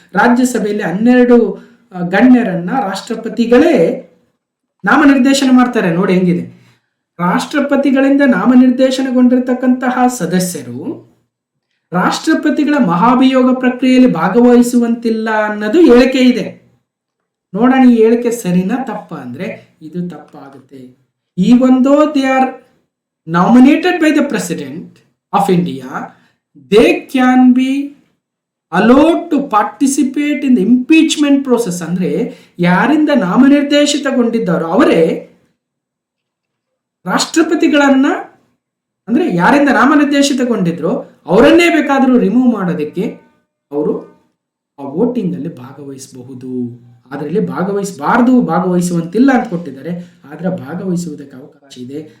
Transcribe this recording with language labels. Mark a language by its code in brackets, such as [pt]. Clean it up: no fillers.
[kn] ರಾಜ್ಯಸಭೆಯಲ್ಲಿ 12 ಗಣ್ಯರನ್ನ ರಾಷ್ಟ್ರಪತಿಗಳೇ ನಾಮನಿರ್ದೇಶನ ಮಾಡ್ತಾರೆ. ನೋಡಿ ಹೆಂಗಿದೆ. ರಾಷ್ಟ್ರಪತಿಗಳಿಂದ ನಾಮನಿರ್ದೇಶನಗೊಂಡಿರ್ತಕ್ಕಂತಹ ಸದಸ್ಯರು ರಾಷ್ಟ್ರಪತಿಗಳ ಮಹಾಭಿಯೋಗ ಪ್ರಕ್ರಿಯೆಯಲ್ಲಿ ಭಾಗವಹಿಸುವಂತಿಲ್ಲ ಅನ್ನೋದು ಹೇಳಿಕೆ ಇದೆ. ನೋಡೋಣ ಈ ಹೇಳಿಕೆ ಸರಿನಾ ತಪ್ಪ ಅಂದ್ರೆ ಇದು ತಪ್ಪಾಗುತ್ತೆ. [en] Even though they are nominated by the President of India, they can be allowed to participate in the impeachment process. [kn] ಅಂದ್ರೆ ಯಾರಿಂದ ನಾಮನಿರ್ದೇಶಿತಗೊಂಡಿದ್ದಾರೋ ಅವರೇ ರಾಷ್ಟ್ರಪತಿಗಳನ್ನ, ಅಂದ್ರೆ ಯಾರಿಂದ ನಾಮನಿರ್ದೇಶಿತಗೊಂಡಿದ್ರು ಅವರನ್ನೇ ಬೇಕಾದರೂ ರಿಮೂವ್ ಮಾಡೋದಕ್ಕೆ ಅವರು ಆ ವೋಟಿಂಗ್ ಅಲ್ಲಿ ಭಾಗವಹಿಸಬಹುದು. ಅದರಲ್ಲಿ ಭಾಗವಹಿಸಬಾರ್ದು, ಭಾಗವಹಿಸುವಂತಿಲ್ಲ ಅಂತ ಕೊಟ್ಟಿದ್ದಾರೆ. ಆದ್ರೆ ಭಾಗವಹಿಸುವುದಕ್ಕೆ ಅವಕಾಶ ಇದೆ.